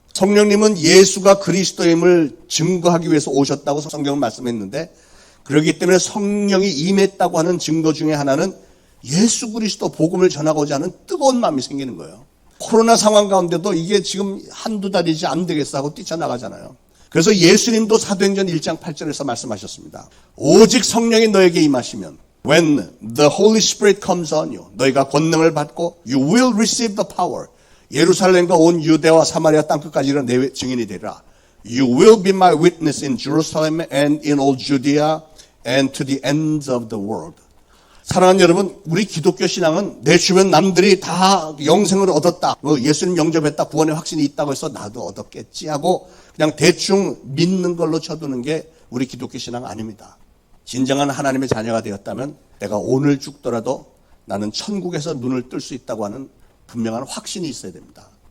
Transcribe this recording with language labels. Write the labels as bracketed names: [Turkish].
[Korean] 성령님은 예수가 그리스도임을 증거하기 위해서 오셨다고 성경은 말씀했는데 그렇기 때문에 성령이 임했다고 하는 증거 중에 하나는 예수 그리스도 복음을 전하고자 하는 뜨거운 마음이 생기는 거예요. 코로나 상황 가운데도 이게 지금 한두 달이지 안 되겠어 하고 뛰쳐나가잖아요. 그래서 예수님도 사도행전 1장 8절에서 말씀하셨습니다. 오직 성령이 너에게 임하시면 [English] When the Holy Spirit comes on you, [Korean] 너희가 권능을 받고 [English] You will receive the power. [Korean] 예루살렘과 온 유대와 사마리아 땅끝까지 이르러 내 증인이 되리라. [English] You will be my witness in Jerusalem and in all Judea and to the ends of the world. [Korean] 사랑하는 여러분, 우리 기독교 신앙은 내 주변 남들이 다 영생을 얻었다, 예수님 영접했다, 구원의 확신이 있다고 해서 나도 얻었겠지 하고 그냥 대충 믿는 걸로 쳐두는 게 우리 기독교 신앙 아닙니다. 진정한 하나님의 자녀가 되었다면 내가 오늘 죽더라도 나는 천국에서 눈을 뜰 수 있다고 하는 분명한 확신이 있어야 됩니다.